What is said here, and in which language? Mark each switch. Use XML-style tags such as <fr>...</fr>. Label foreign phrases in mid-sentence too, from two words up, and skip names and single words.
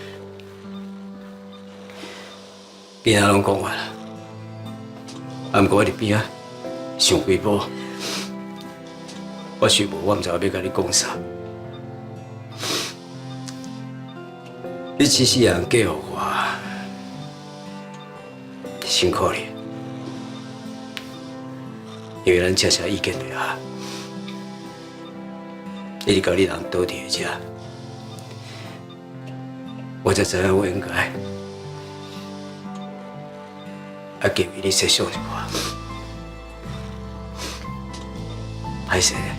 <nan>囡仔拢讲完啦，啊，毋过我伫边仔想几步，我想无，我毋知道要甲你讲啥。你这世人嫁予我，辛苦你，因为咱恰恰意见对啊。你甲你人倒伫遮，我才知影我应该建议你设想一寡，歹势。</nan>